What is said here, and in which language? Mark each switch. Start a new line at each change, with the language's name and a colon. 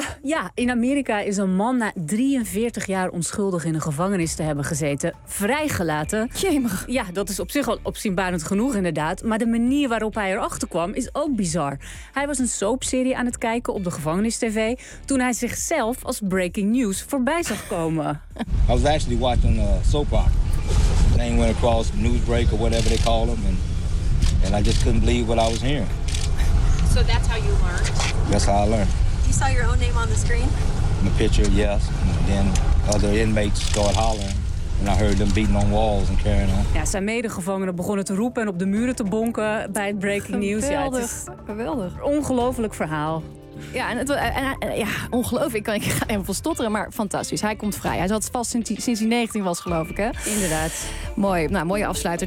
Dutch: Ja, in Amerika is een man na 43 jaar onschuldig in een gevangenis te hebben gezeten vrijgelaten. Jemig. Ja, dat is op zich al opzienbarend genoeg inderdaad. Maar de manier waarop hij erachter kwam is ook bizar. Hij was een soapserie aan het kijken op de gevangenis-tv toen hij zichzelf als breaking news voorbij zag komen.
English: I was actually watching a soap opera. The thing went across Newsbreak or whatever they call them. And I just couldn't believe what I was hearing. So that's how you learned? That's how I learned. You saw your own name on the screen? In the picture, yes. And then other inmates started hollering. And I heard them beating on walls and carrying on.
Dutch: Ja, zijn medegevangenen begonnen te roepen en op de muren te bonken bij het breaking news. Geweldig. Ja, geweldig. Ongelooflijk verhaal. Ja, ongelooflijk. Ik ga even vol stotteren, maar fantastisch. Hij komt vrij. Hij zat vast sinds hij 19 was, geloof ik, hè? Inderdaad. Mooi. Nou, mooie afsluiter.